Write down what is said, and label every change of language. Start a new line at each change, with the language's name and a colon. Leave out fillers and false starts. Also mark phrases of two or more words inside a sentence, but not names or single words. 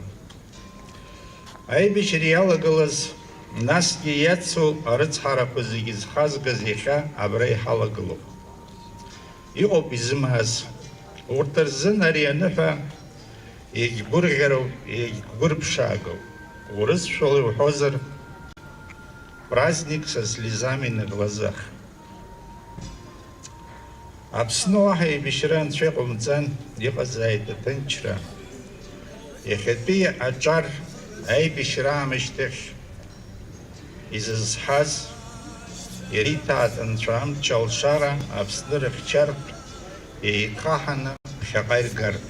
Abkhazian: Аибашьра иалагылаз, насгьы иацу арыцҳарақәа зегьы зхазгаз иахьа абра иҳалагылоуп. Иҟоуп изымааз. Урҭ рзын ари аныҳәа егьгәырӷьароуп, егьгәырԥшаагоуп. Урысшәала иуҳәозар,
Russian: праздник со слезами на глазах.
Abkhazian: Аԥсны уаҳа еибашьра анцәа иҟамҵан, иҟазааит аҭынчра. Иахьатәи аҿар аибашьра аамышьҭахь изызҳаз иара иҭаат анцәа амч алшара Аԥсны рыхьчартә еиқаҳаны ԥхьаҟа иргартә.